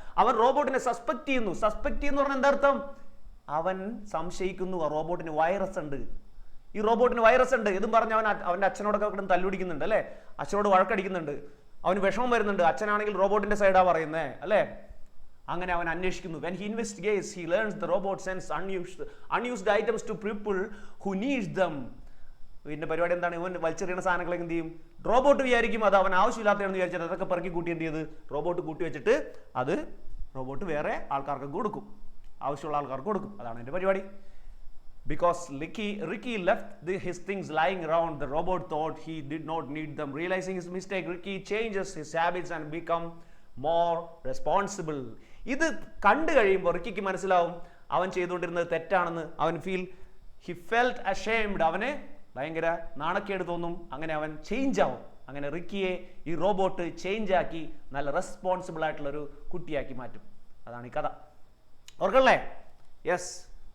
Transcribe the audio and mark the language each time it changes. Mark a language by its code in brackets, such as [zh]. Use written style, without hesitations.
[ml] അവൻ റോബോട്ടിനെ സസ്പെക്ട് ചെയ്യുന്നു. സസ്പെക്ട് ചെയ്യുന്നു പറഞ്ഞാൽ എന്താ അർത്ഥം? അവൻ സംശയിക്കുന്നു റോബോട്ടിന് വൈറസ് ഉണ്ട്. ഈ റോബോട്ടിന് വൈറസ് ഉണ്ട് ഇതും പറഞ്ഞ് അവൻ്റെ അച്ഛനോടൊക്കെ കിടന്ന് തല്ലുപിടിക്കുന്നുണ്ട് അല്ലേ, അച്ഛനോട് വഴക്കടിക്കുന്നുണ്ട്, അവന് വിഷമം വരുന്നുണ്ട്. അച്ഛനാണെങ്കിൽ റോബോട്ടിന്റെ സൈഡാ പറയുന്നേ അല്ലേ. അങ്ങനെ അവൻ അന്വേഷിക്കുന്നു. [en] when he investigates he learns the robot sends unused items to people who needs them. [ml] പിന്നെ പരിപാടി എന്താണ്? ഇവൻ വലിച്ചെറിയുന്ന സാധനങ്ങളൊക്കെ എന്ത് ചെയ്യും? റോബോട്ട് വിചാരിക്കും അത് അവൻ ആവശ്യമില്ലാത്തതെന്ന് വിചാരിച്ചിട്ട് അതൊക്കെ പെറുക്കി കൂട്ടി എന്ത് ചെയ്ത് റോബോട്ട് കൂട്ടി വെച്ചിട്ട് അത് റോബോട്ട് വേറെ ആൾക്കാർക്ക് കൊടുക്കും, ആവശ്യമുള്ള ആൾക്കാർക്ക് കൊടുക്കും. അതാണ് എൻ്റെ പരിപാടി. [en] Because Ricky left his things lying around, the robot thought he did not need them. Realizing his mistake, Ricky changes his habits and become more responsible. [ml] ഇത് കണ്ടു കഴിയുമ്പോൾ റിക്കിക്ക് മനസ്സിലാവും അവൻ ചെയ്തുകൊണ്ടിരുന്നത് തെറ്റാണെന്ന്. [en] he felt ashamed. [ml] അവന് ഭയങ്കര നാണക്കേട് തോന്നും. അങ്ങനെ അവൻ ചേഞ്ച് ആവും. അങ്ങനെ റിക്കിയെ ഈ റോബോട്ട് ചേഞ്ച് ആക്കി നല്ല റെസ്പോൺസിബിൾ ആയിട്ടുള്ളൊരു കുട്ടിയാക്കി മാറ്റും. അതാണ് ഈ കഥ. ഓർക്കല്ലേ? യെസ്.